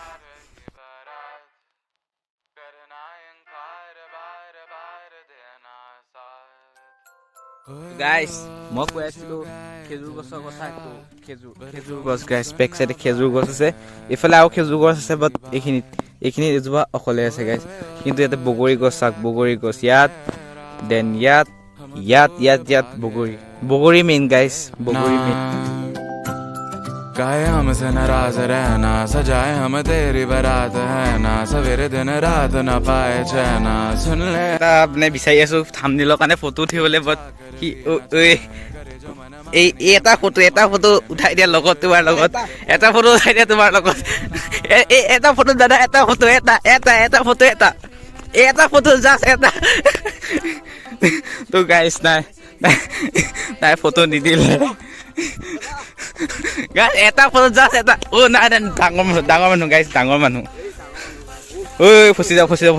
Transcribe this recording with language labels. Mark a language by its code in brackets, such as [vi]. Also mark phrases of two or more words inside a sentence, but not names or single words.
[as] গাইছ মই কৈ আছিলোঁ খেজুৰ গছৰ কথা খেজুৰ গছ গাইছ [en] back side [as] খেজুৰ গছ আছে এইফালে আৰু খেজুৰ গছ আছে বাট এইখিনি এজোপা অকলে আছে গাইছ কিন্তু ইয়াতে বগৰী গছ ইয়াত দেন ইয়াত বগৰী মেইন গাইছ বগৰী মেইন [hi] काहे हमसे नाराज रहना सजाए हम तेरी बारात है ना सवेरे दिन रात ना पाए चैना सुन ले [as] মানে বিচাৰি আছো থাম্বনেইলৰ কাৰণে ফটো উঠিবলৈ বাট এটা ফটো উঠাই দিয়া লগত তোমাৰ লগত এটা ফটো উঠাই দিয়া তোমাৰ লগত এটা ফটো দাদা এটা ফটো জাষ্ট এটা তো গাইছ নাই ফটো নিদিলে গাইছ এটা ফটো জাষ্ট এটা নাই ডাঙৰ মানুহ গাইছ ডাঙৰ মানুহ ঐ ঐ ফচি যাব